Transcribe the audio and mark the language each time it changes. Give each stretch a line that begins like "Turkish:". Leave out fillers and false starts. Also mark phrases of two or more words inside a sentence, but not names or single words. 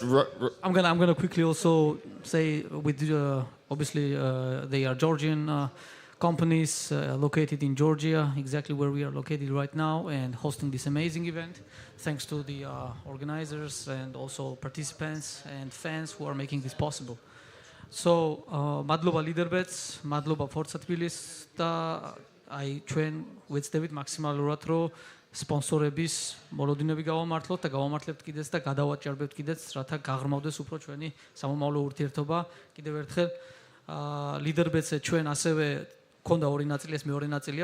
English: I'm gonna quickly also say with obviously they are Georgian companies located in Georgia, exactly where we are located right now, and hosting this amazing event. Thanks to the organizers and also participants and fans who are making this possible. So,
Georgian: madloba leaderbets, madloba Forza TBLISI და აი ჩვენ ვეცდებით მაქსიმალურად რომ სპონსორების მოლოდინები გავამართლოთ და გავამართლებთ კიდეც და გადავაჭარბებთ კიდეც, რათა გაღრმავდეს უფრო ჩვენი სამომავლო ურთიერთობა. კიდევ ერთხელ ლიდერბეტზე ჩვენ ასევე ქონდა 2 ნაწილი, ეს მეორე ნაწილია.